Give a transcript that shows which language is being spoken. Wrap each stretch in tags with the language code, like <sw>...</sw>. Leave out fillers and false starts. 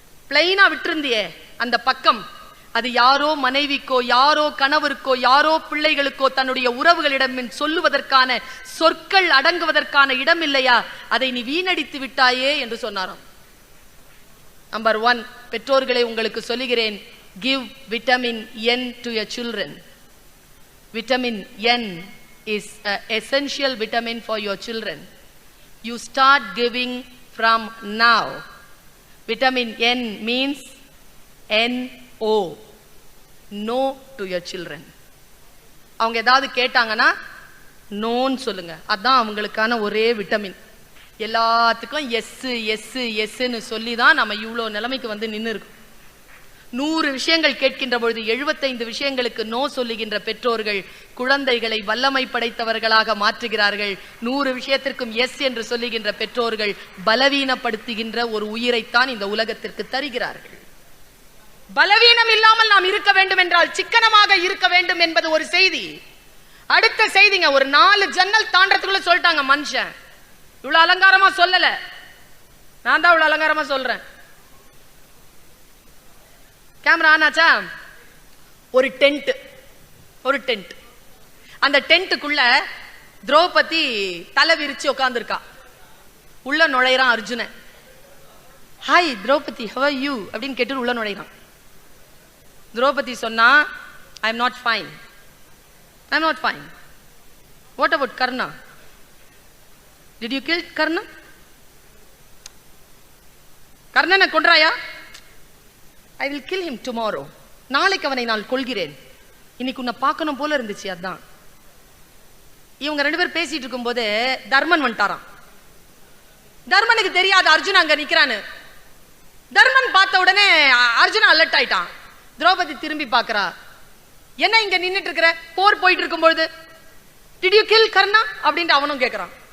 <ta>பிளைனா விட்டிருந்தியே அந்த பக்கம், அது யாரோ மனைவிக்கோ, யாரோ கணவருக்கோ, யாரோ பிள்ளைகளுக்கோ, தன்னுடைய உறவுகளிடம் சொல்லுவதற்கான சொற்கள் அடங்குவதற்கான இடம் இல்லையா? அதை நீ வீணடித்து விட்டாயே என்று சொன்னாராம். நம்பர் 1, பெற்றோர்களை உங்களுக்கு சொல்லுகிறேன்,</ta> <en>give vitamin N to your children. Vitamin N is an essential vitamin for your children. You start giving from now. Vitamin N means NO, no to your children.</en> <ta>அவங்க ஏதாவது கேட்டாங்கன்னா நோன்னு சொல்லுங்க. அதான் அவங்களுக்கான ஒரே விட்டமின். எல்லாத்துக்கும் எஸ் எஸ் எஸ்ன்னு சொல்லி தான் நம்ம இவ்வளோ நிலைமைக்கு வந்து நின்று இருக்கோம். 100 விஷயங்கள் கேட்கின்ற பொழுது 75 விஷயங்களுக்கு நோ சொல்லுகின்ற பெற்றோர்கள் குழந்தைகளை வல்லமை படைத்தவர்களாக மாற்றுகிறார்கள். 100 விஷயத்திற்கும் எஸ் என்று சொல்லுகின்ற பெற்றோர்கள் பலவீனப்படுத்துகின்ற ஒரு உயிரைத்தான் இந்த உலகத்திற்கு தருகிறார்கள். பலவீனம் இல்லாமல் நாம் இருக்க வேண்டும் என்றால் சிக்கனமாக இருக்க வேண்டும் என்பது ஒரு செய்தி. அடுத்த செய்திங்க, ஒரு 4 ஜன்னல் தாண்டறதுக்குள்ள சொல்லிட்டாங்க மனுஷன். இவ்வளவு அலங்காரமா சொல்லல, நான் தான் இவ்வளவு அலங்காரமா சொல்றேன். கேமரா ஆனாச்சா? ஒரு டென்ட். அந்த டென்ட்டுக்குள்ள திரௌபதி தலை விரிச்சு உட்கார்ந்துருக்கா. உள்ள நுழைறான் Arjunan. Hi Draupadi,</ta> <en>how are you</en> <ta>அப்படின்னு கேட்டு உள்ள நுழைறான். திரௌபதி சொன்னா,</ta> <en>I am not fine. What about Karna? Did you kill Karna?</en> <ta>கர்ணனை கொன்றாயா?</ta> <en>I will kill him tomorrow.</en> <ta>நாளைக்கு அவனை நான் கொல்கிறேன். இன்னைக்கு உன்னை பார்க்கணும் போல இருந்துச்சு. அதான். இவங்க 2 பேர் பேசிட்டு இருக்கும்போது தர்மன் வந்துட்டாராம். தர்மனுக்கு தெரியாது அர்ஜுன் அங்க நிக்கிறான்னு. தர்மன் பார்த்த உடனே அர்ஜுன் அலர்ட் ஆயிட்டான். திரௌபதி திரும்பி பார்க்கறா. என்ன இங்க நின்னுட்டு இருக்கிற? போர் போயிட்டு இருக்கும்போது</ta> <en>Did you kill Karna</en> <ta>அப்படின்ட்டு அவனும் கேட்கறான்.</ta>